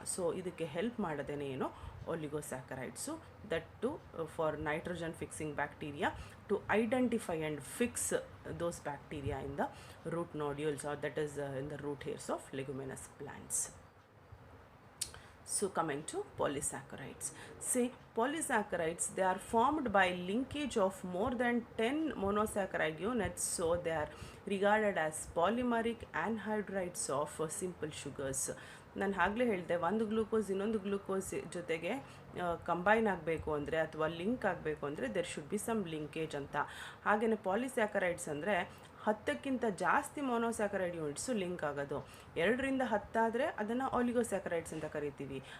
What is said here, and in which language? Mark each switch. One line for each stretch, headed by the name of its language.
English: so
Kannada: ಇದಕ್ಕೆ help ಮಾಡೋದೇನೆ ಏನು,
English: Oligosaccharides, that to for nitrogen fixing bacteria to identify and fix those bacteria in the root nodules, or that is in the root hairs of leguminous plants. So coming to polysaccharides. See, polysaccharides, they are formed by linkage of more than 10 monosaccharide units, so they are regarded as polymeric anhydrides of simple sugars.
Kannada: ನಾನು ಆಗಲೇ ಹೇಳಿದೆ, ಒಂದು glucose ಇನ್ನೊಂದು glucose ಜೊತೆಗೆ combine ಆಗಬೇಕು ಅಂದರೆ ಅಥವಾ link ಆಗಬೇಕು ಅಂದರೆ
English: there should be some linkage
Kannada: ಅಂತ. ಹಾಗೆಯೇ ಪಾಲಿಸ್ಯಾಕರೈಡ್ಸ್ ಅಂದರೆ 10ಕ್ಕಿಂತ ಜಾಸ್ತಿ ಮೊನೋಸ್ಯಾಕರೈಡ್ ಯೂನಿಟ್ಸು ಲಿಂಕ್ ಆಗೋದು. 2ರಿಂದ 10 ಆದರೆ ಅದನ್ನು ಒಲಿಗೋಸ್ಯಾಕರೈಡ್ಸ್ ಅಂತ ಕರಿತೀವಿ.